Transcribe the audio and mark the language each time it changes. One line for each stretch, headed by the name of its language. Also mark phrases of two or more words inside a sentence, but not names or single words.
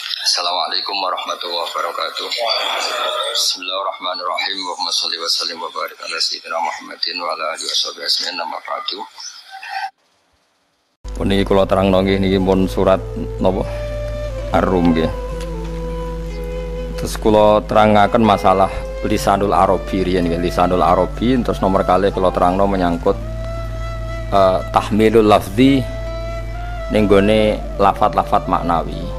Arabic: السلام عليكم ورحمة الله وبركاته. بسم الله الرحمن الرحيم. اللهم صل وسلم وبارك على سيدنا محمد وعلى آله وصحبه أجمعين. أما بعد.
Javanese: Puniki kula terangno nggih niki pun surat napa? Ar-Rum nggih. Terus kula terangaken masalah
Arabic: لسان العربي
Javanese: riyen nggih,
Arabic: لسان العربي
Javanese: terus nomor kali kula terangno menyangkut
Arabic: تحميل اللفظ
Javanese: ning gone lafat-lafat maknawi.